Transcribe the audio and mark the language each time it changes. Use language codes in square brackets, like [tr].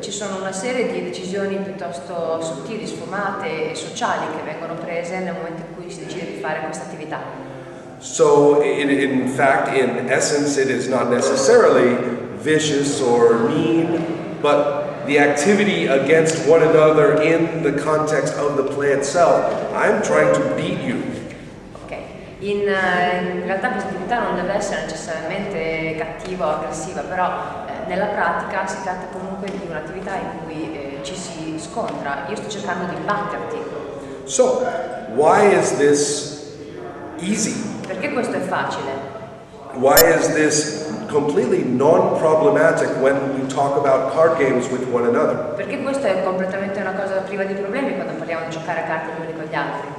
[it] Ci sono una serie di decisioni piuttosto sottili, sfumate e sociali che vengono prese nel momento in cui si decide di fare questa attività. [en] So in fact, in essence, it is not necessarily vicious or mean, but the activity against one another in the context of the play itself. I'm trying to beat you. [it] Ok, in realtà questa attività non deve essere necessariamente cattiva o aggressiva, però nella pratica si tratta comunque di un'attività in cui ci si scontra. Io sto cercando di batterti. [en] So, why is this easy? [it] Perché questo è facile? [en] Why is this completely non-problematic when we talk about card games with one another? [it] Perché questo è completamente una cosa priva di problemi quando parliamo di giocare a carte gli uni con gli altri.